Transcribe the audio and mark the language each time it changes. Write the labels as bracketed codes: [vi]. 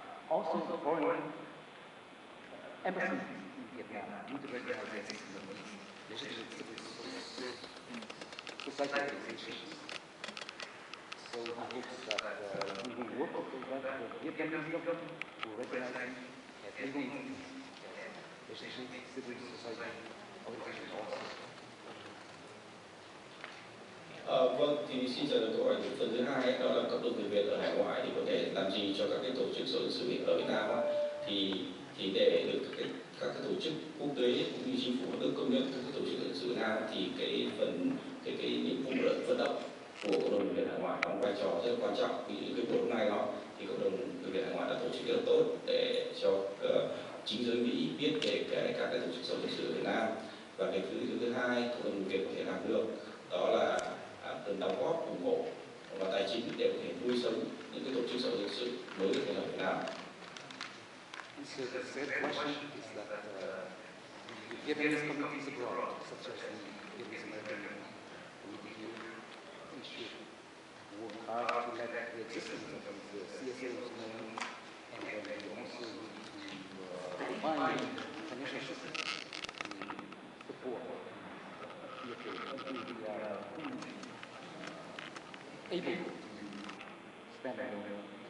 [en] Also, the foreign embassies in Vietnam need to recognize the existence of these legitimate civil society organizations. So he hopes that we will work with the Vietnamese government to recognize them as legal entities, as legitimate civil society organizations also. [vi] Vâng, thì xin trả lời câu hỏi phần thứ hai đó là cộng đồng người Việt ở hải ngoại thì có thể làm gì cho các cái tổ chức xã hội dân sự ở Việt Nam thì để được các cái tổ chức quốc tế cũng như chính phủ nước công nhận các cái tổ chức dân sự Việt Nam thì cái nhiệm vụ vận động của cộng đồng người Việt hải ngoại đóng vai trò rất là quan trọng. Ví dụ cái buổi hôm nay đó thì cộng đồng người Việt hải ngoại đã tổ chức rất là tốt để cho chính giới Mỹ biết về các cái tổ chức xã hội dân sự ở Việt Nam. Và cái thứ hai cộng đồng người Việt có thể làm được đó là cần đóng góp ủng hộ và tài chính để có thể nuôi sống những cái tổ chức xã hội dân sự mới được thành lập ở Việt Nam. [en] So the third question is that the Vietnamese communities abroad, such as the Vietnamese American community here, we should work hard to let the existence of these CSOs known, and then we also need to find financial systems to support until we are able to spend our own.